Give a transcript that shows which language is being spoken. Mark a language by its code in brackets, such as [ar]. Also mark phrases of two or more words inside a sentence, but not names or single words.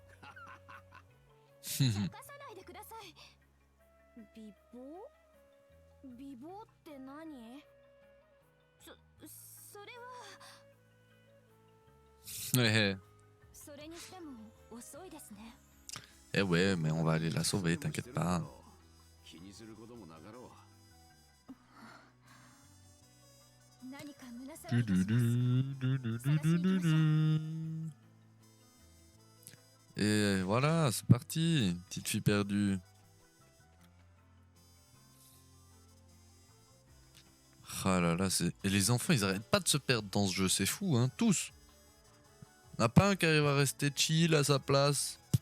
[ja] 任さないでください。美貌？美貌って何？それは。 Eh それにしても遅いですね。 [fr] ouais, mais on va aller la sauver, t'inquiète pas. [ja] 気にすることもなかろう。何か胸騒ぎがします。 [fr] Et voilà, c'est parti, petite fille perdue. Ah là là, c'est... Et les enfants, ils arrêtent pas de se perdre dans ce jeu, c'est fou, hein, tous. Il n'y en a pas un qui arrive à rester chill à sa place.